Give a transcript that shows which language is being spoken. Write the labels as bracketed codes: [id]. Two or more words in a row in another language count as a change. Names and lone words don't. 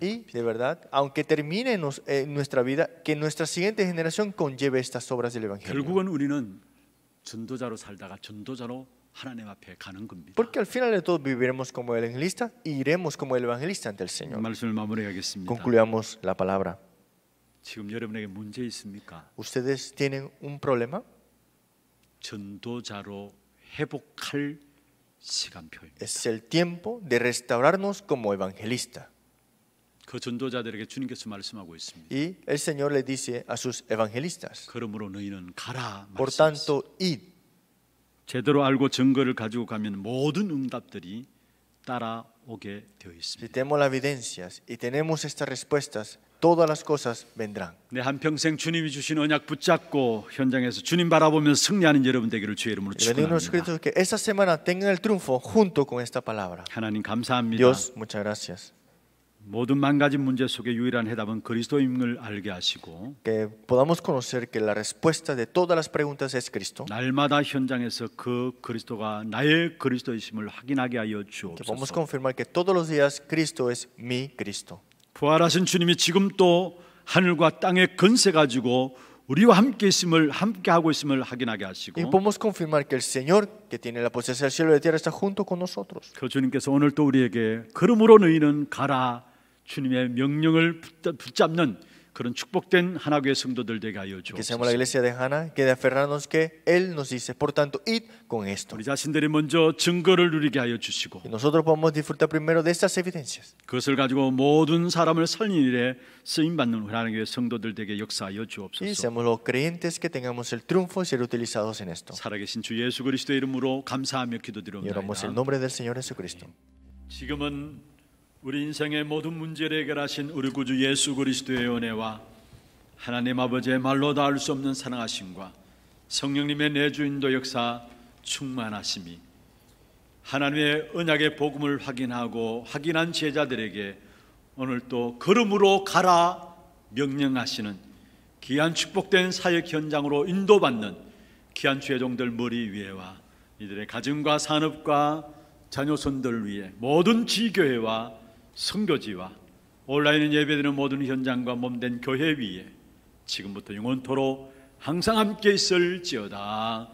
[es] Y de verdad, aunque termine nuestra vida, que nuestra siguiente generación conlleve estas obras del Evangelio. [ko] 결국은 우리는 전도자로 살다가 전도자로 하나님 앞에 가는 겁니다. [es] Porque al final de todo viviremos como evangelista y iremos como el evangelista ante el Señor. [ko] 말씀을 마무리하겠습니다. [es] Concluyamos la palabra. [ko] 지금 여러분에게 문제 있습니까? [es] ¿Ustedes tienen un problema? [ko] 전도자로 회복할 시간표입니다. [es] Es el tiempo de restaurarnos como evangelista. [ko] 그 전도자들에게 주님께서 말씀하고 있습니다. [es] Y el Señor le dice a sus evangelistas: [ko] 그러므로 너희는 가라 [es] por [ko] 말씀했습니다. [es] tanto, id. [ko] 제대로 알고 증거를 가지고 가면 모든 응답들이 따라오게 되어 [es] Si [ko] 있습니다. [es] tenemos las evidencias y tenemos estas respuestas, todas las cosas vendrán. [ko] 내 한평생 주님이 주신 언약 붙잡고 현장에서 주님 바라보며 승리하는 여러분 되기를 주의 이름으로 [es] Y bendigo [ko] 축원합니다. [es] Cristo que esta semana tengan el triunfo junto con esta palabra. [ko] 하나님 감사합니다. [es] Dios, muchas gracias. [ko] 모든 망가진 문제 속에 유일한 해답은 그리스도임을 알게 하시고 [es] Que podamos conocer que la respuesta de todas las preguntas es Cristo. [ko] 날마다 현장에서 그 그리스도가 나의 그리스도이심을 확인하게 하여 [es] Que podamos [ko] 주옵소서. [es] confirmar que todos los días Cristo es mi Cristo. [ko] 부활하신 주님이 지금 또 하늘과 땅의 건세 가지고 우리와 함께 있음을 함께 하고 있음을 확인하게 [es] Y [ko] 하시고 [es] podemos confirmar que el Señor, que tiene la posesión del cielo y de la tierra, está junto con nosotros. [ko] 그 주님께서 오늘 또 우리에게 그러므로 너희는 가라 주님의 명령을 붙잡는 그런 축복된 하나교회 성도들 되게 하여 [es] Que seamos la [ko] 주옵소서. [es] iglesia de Hannah, que de aferrarnos que Él nos dice, por tanto, id con esto. [ko] 우리 자신들이 먼저 증거를 누리게 하여 주시고 [es] Y nosotros podemos disfrutar primero de estas evidencias. [ko] 그것을 가지고 모든 사람을 살리는 일에 쓰임 받는 하나님의 성도들 되게 역사하여 [es] Y [ko] 주옵소서. [es] seamos los creyentes que tengamos el triunfo y ser utilizados en esto. [ko] 살아계신 주 예수 그리스도의 이름으로 감사하며 [es] Y oramos el [ko] 기도드립니다. [es] nombre del Señor Jesucristo. [ko] 지금은 우리 인생의 모든 문제를 해결하신 우리 구주 예수 그리스도의 은혜와 하나님 아버지의 말로 닿을 수 없는 사랑하심과 성령님의 내주인도 역사 충만하심이 하나님의 언약의 복음을 확인한 제자들에게 오늘 또 걸음으로 가라 명령하시는 귀한 축복된 사역 현장으로 인도받는 귀한 죄종들 머리 위에와 이들의 가정과 산업과 자녀손들 위해 모든 지교회와 선교지와 온라인 예배드리는 모든 현장과 몸된 교회 위에 지금부터 영원토록 항상 함께 있을지어다.